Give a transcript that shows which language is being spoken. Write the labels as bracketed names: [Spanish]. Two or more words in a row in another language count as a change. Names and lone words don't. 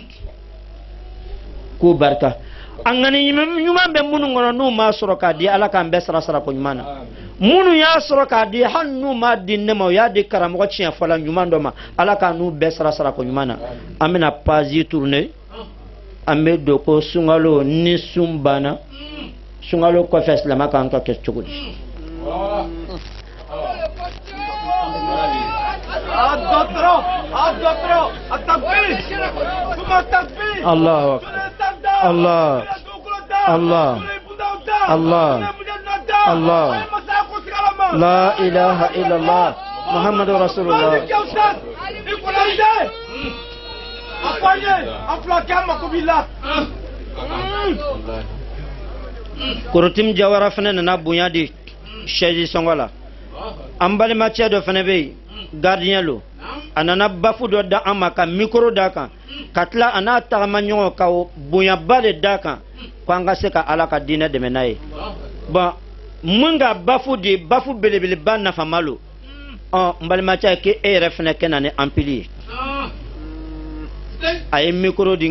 [Bambara] k'o barika a ŋani ɲuman bɛ minnu kɔnɔ n'u m'a sɔrɔ k'a di ala k'an bɛɛ sara ko ɲuman na minnu y'a sɔrɔ k'a di hali n'u m'a di ne ma o y'a di karamɔgɔ tiɲɛ fɔla ɲuman dɔ ma ala k'an n'u bɛɛ sara ko ɲuman na an bɛna [French] page tourner [Bambara] an bɛ don ko sunkalo ni sun banna sunkalo kɔfɛ silamɛ kan ka kɛ cogo di [Arabic] الله الله الله الله الله لا إله إلا الله محمد رسول الله Kurutim [Bambara] Jawara fana nana bonya di Cheji Songola an balimacɛ dɔ fana bɛ yen gardien lo a nana bafu dɔ da an ma ka micro d'a kan ka tila a n'a tagama ɲɔgɔn ka bonyaba de d'a kan ko an ka se ka ala ka diinɛ dɛmɛ n'a ye bon mun ka bafu de bafu belebeleba nafama lo n balimacɛ k'e yɛrɛ fana kɛ na ni ampili ye a ye micro di